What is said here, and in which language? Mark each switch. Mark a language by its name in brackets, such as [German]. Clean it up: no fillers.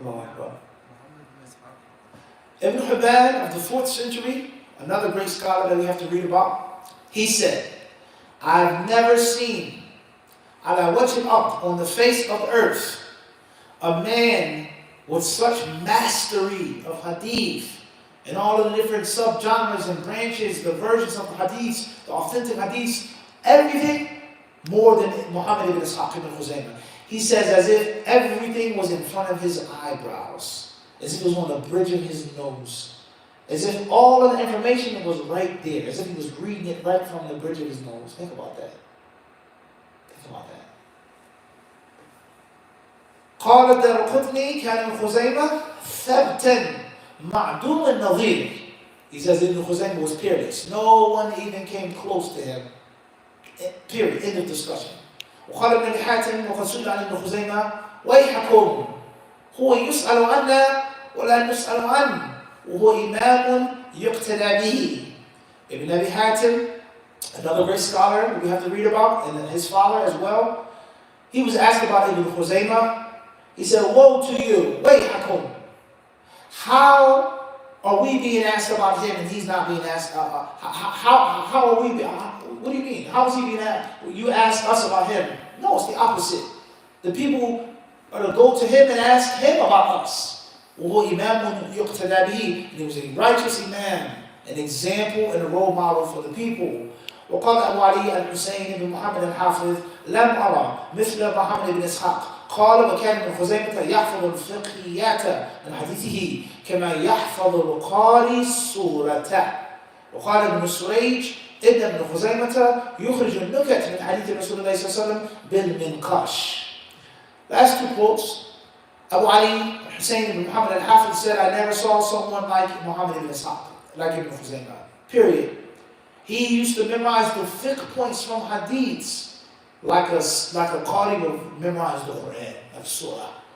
[Arabic] الله أكبر. محمد بن إسحاق. [English] Ibn Hibban of the 4th century, another great scholar that we have to read about, he said, I've never seen [Arabic] ala wajh al-ard, [English] on the face of the earth, a man with such mastery of hadith and all of the different subgenres and branches, the versions of the hadith, the authentic hadith, everything more than Muhammad ibn Ishaq ibn Khuzaymah. He says as if everything was in front of his eyebrows, as if it was on the bridge of his nose. As if all of the information was right there, as if he was reading it right from the bridge of his nose. Think about that. Think about that. [Arabic] قال الدارقطني كان ابن خزيمة ثبتا معدوم النظير. [English] He says Ibn Khuzaymah was peerless. No one even came close to him. Period. End of discussion. [Arabic] وقال ابن أبي حاتم وقد سئل عن ابن خزيمة ويحكم هو يسأل عنا ولا نسأل عنه وهو إمام يقتدى به. [English] Ibn Abi Hatim, another great scholar that we have to read about, and his father as well. He was asked about Ibn Khuzaymah. He said, woe to you, wayhakum. How are we being asked about him and he's not being asked? How are we, what do you mean? How is he being asked? You ask us about him. No, it's the opposite. The people are to go to him and ask him about us. [Arabic] وهو إمام يقتدى به. [English] And he was a righteous imam, an example and a role model for the people. [Arabic] وقال أبو علي الحسين بن محمد الحافظ لم أرى مثل محمد بن إسحاق قال وكان ابن خزيمة يحفظ الفقهيات من حديثه كما يحفظ القارئ السورة. وقال ابن سريج إن ابن خزيمة يخرج النكت من حديث رسول الله صلى الله عليه وسلم بالمنقاش. [English] Last two quotes. Abu Ali Hussein ibn Muhammad al-Hafiz said, I never saw someone like Muhammad ibn Ishaq, like Ibn Khuzaymah. Period. He used to memorize the fiqh points from hadiths like a qari would memorize the Quran, like surah.